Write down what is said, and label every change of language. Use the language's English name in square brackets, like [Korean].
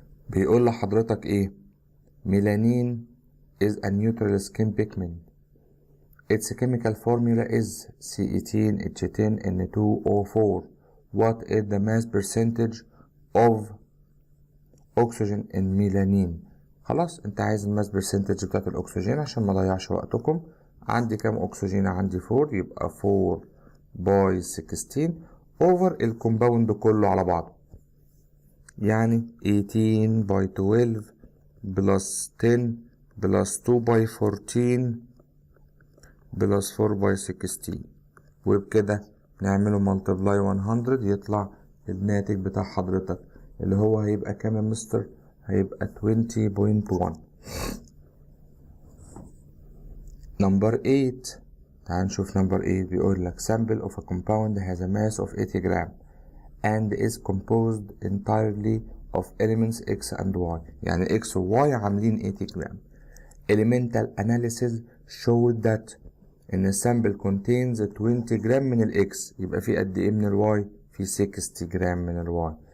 [Arabic] بيقول لحضرتك ايه؟ [English] Melanin is a neutral skin pigment. Its chemical formula is C18H10N2O4. What is the mass percentage of oxygen in melanin؟ [Arabic] خلاص انت عايز الماس برسنتج بتاعت الاكسجين عشان ما اضيعش وقتكم. عندي كام اكسجين؟ عندي 4، يبقى 4 باي 16 اوفر الكومباوند كله على بعضه، يعني 18 باي 12 بلس 10 بلس 2 باي 14 بلس 4 باي 16، وبكده نعمله ملتبلاي 100 يطلع الناتج بتاع حضرتك اللي هو هيبقى كام يا مستر؟ هيبقى 20.1. نمبر 8. تعال نشوف نمبر 8. بيقول لك [English] sample of a compound has a mass of 80 gram and is composed entirely of elements X and Y. [Arabic] يعني X و Y عاملين 80 جرام. [English] Elemental analysis showed that [Arabic] إن السامبل contains 20 جرام من ال X، يبقى في قد إيه من ال Y؟ في 60 جرام من ال Y.